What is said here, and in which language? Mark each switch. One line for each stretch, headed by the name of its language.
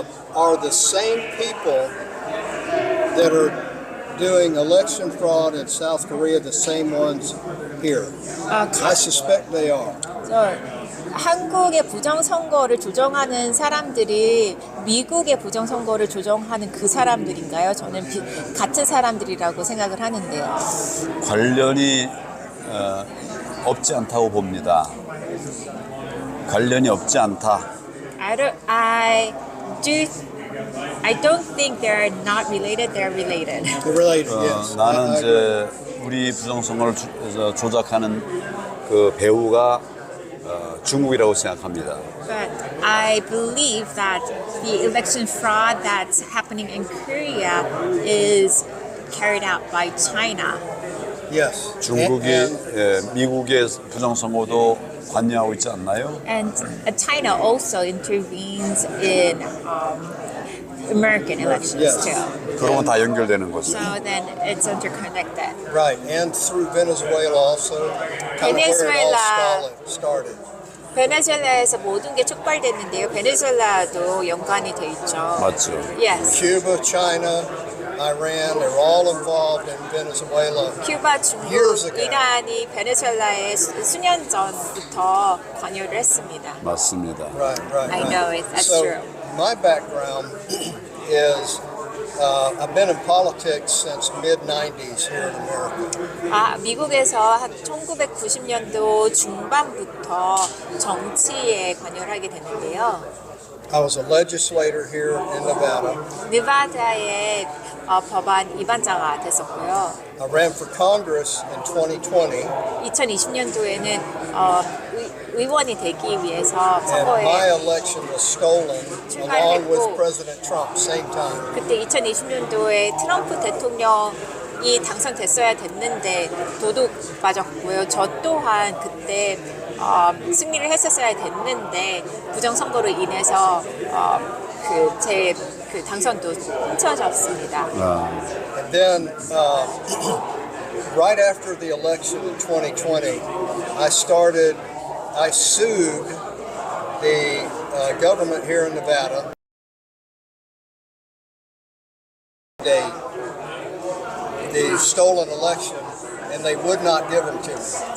English: Are the same people that are doing election fraud in South Korea the same ones here? I suspect they are.
Korean: 한국의 부정선거를 조정하는 사람들이 미국의 부정선거를 조정하는 그 사람들인가요? 저는 같은 사람들이라고 생각을 하는데요. 관련이 없지 않다고 봅니다. 관련이 없지 않다.
English: I don't think they're not related. They're related. They're related, yes.
Korean: 나는 이제 우리 부정선거를 조작하는 그 배우가 중국이라고 생각합니다.
English: But I believe that the election fraud that's happening in Korea is carried out by China. Yes.
Korean: 중국이 미국의 부정선거도 관여하고 있지 않나요?
English: And China also intervenes in American elections Yes. too.
Korean: 그러면 다 연결되는 거죠.
English: So then it's interconnected. Right, and through Venezuela also, kind of where it all started.
Korean: 베네수엘라에서 모든 게 촉발됐는데요. 베네수엘라도 연관이 돼 있죠. 맞죠.
English: Yes. Cuba, China, Iran, they were all involved in Venezuela.
Korean: 큐바, 중국,
English: Years ago.
Korean: 이란이 베네수엘라에 수년 전부터 관여를 했습니다. 맞습니다.
English: Right. I know it. That's So true. my background is I've been in politics since mid-90s here in America.
Korean: 미국에서 한 1990년도 중반부터 정치에 관여를 하게 됐는데요.
English: I was a legislator here in Nevada.
Korean: 네바다의 법안 위반자가 됐었고요.
English: I ran for Congress in 2020.
Korean: 2020년도에는 의원이 되기 위해서
English: And my
Korean: 선거에
English: election was stolen along with President Trump, same time.
Korean: 그때 2020년도에 트럼프 대통령이 당선됐어야 됐는데 도둑 맞았고요. 저 또한 그때 승리를 했었어야 됐는데 부정선거로 인해서 제 당선도 훔쳐졌습니다.
English: And then right after the election in 2020, I sued the government here in Nevada. The stolen election, and they would not give them to me.